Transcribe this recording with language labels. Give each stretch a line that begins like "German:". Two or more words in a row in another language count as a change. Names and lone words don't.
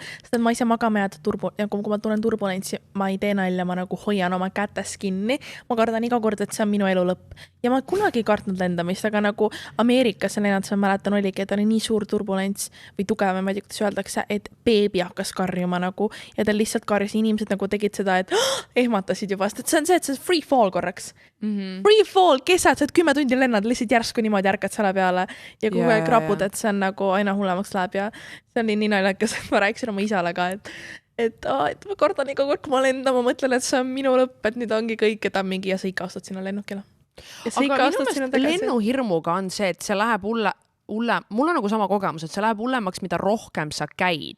Estonian: Sest ma ise magama jääda kui ma tunnen turbulentsi, ma ei tee nalja, ma nagu hoian oma kätes kinni. Ma kardan iga kord, et see on minu elu lõpp. Ja ma kunagi ei kartnud lendamist, aga nagu Ameerikas lennad, ma mäletan oligi, et oli nii suur turbulents või tugev, ma ei tea, kuidas öeldakse, et beebi hakkas karjuma nagu ja ta lihtsalt karjus, inimesed nagu tegid seda, et ehmatasid juba, sest see on see, et see
English: free fall
Estonian: korraks.
English: Free fall,
Estonian: kesad, sa 10 tundi lennad, lihtsalt järsku niimoodi ärkad selle peale ja kui krapud, et see on nagu aina hullemaks läheb ja see oli nii naljakas, et ma rääkisin oma isale ka, et ma kordan iga kord, kui ma lendan, ma mõtlen, et see on minu lõpp, et nüüd ongi kõik, et on mingi ja sa ikka astad sinna lennukile. Aga minu meelest lennuhirmuga on see, et see läheb mul on nagu sama kogemus, et see läheb hullemaks, mida rohkem sa käid.